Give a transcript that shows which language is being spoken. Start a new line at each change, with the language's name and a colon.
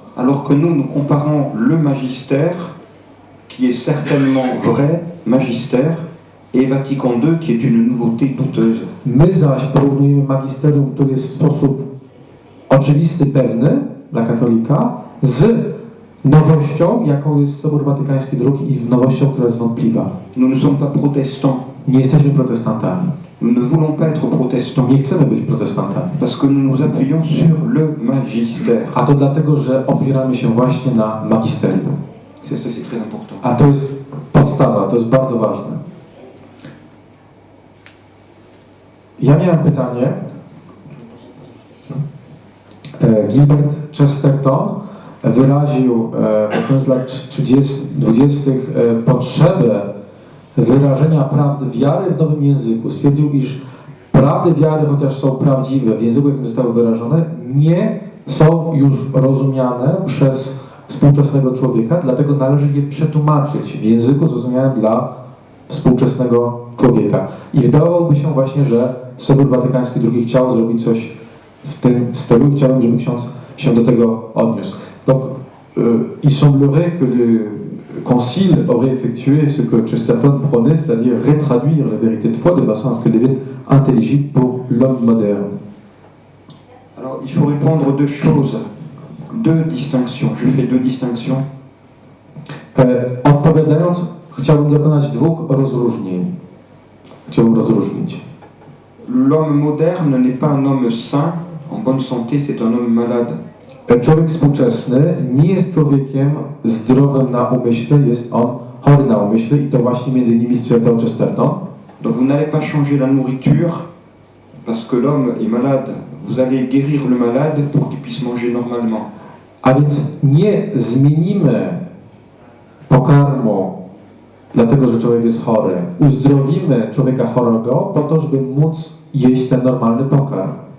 French: Alors que nous comparons le magistère, qui est certainement vrai magistère, et Vatican II, qui est une nouveauté douteuse.
Polish: My zaś porównujemy magisterium, które jest w sposób oczywisty, pewny dla katolika, z nowością, jaką jest Sobór Watykański II, i z nowością, która jest wątpliwa.
French: Nous ne sommes pas protestants.
Polish: Nie jesteśmy protestantami.
French: Nous ne voulons pas être protestants.
Polish: Nie chcemy być protestantami.
French: Parce que nous nous appuyons sur le magistère.
Polish: A to dlatego, że opieramy się właśnie na magisterium.
French: Ça, c'est très important.
Polish: A to jest podstawa, to jest bardzo ważne. Ja miałem pytanie. Gilbert Chesterton wyraził pod koniec lat 20. Potrzebę wyrażenia prawdy wiary w nowym języku. Stwierdził, iż prawdy wiary, chociaż są prawdziwe w języku, jakim zostały wyrażone, nie są już rozumiane przez współczesnego człowieka, dlatego należy je przetłumaczyć w języku zrozumiałym dla współczesnego człowieka. I wydawałoby się właśnie, że Sobór Watykański II chciał zrobić coś w tym stylu i chciałbym, żeby ksiądz się do tego odniósł.
French: Donc, il semblerait que le Concile aurait effectué ce que Chesterton prônait, c'est-à-dire rétraduire la vérité de foi de façon à ce qu'elle devienne intelligible pour l'homme moderne. Alors, il faut répondre deux choses, deux distinctions. Je fais deux distinctions.
Polish: Odpowiadając, chciałbym dokonać dwóch rozróżnień. Chciałbym rozróżnić.
French: L'homme moderne n'est pas un homme sain, en bonne santé, c'est un homme malade.
Polish: Człowiek współczesny nie jest człowiekiem zdrowym na umyśle, jest on chory na umyśle i to właśnie między innymi stwierdzał Chesterton.
French: Donc vous n'allez pas changer la nourriture parce que l'homme est malade. Vous allez guérir le malade pour qu'il puisse manger normalement.
Polish: A więc nie zmienimy pokarmu dlatego, że człowiek jest chory. Uzdrowimy człowieka chorego po to, żeby móc jeść ten normalny pokarm.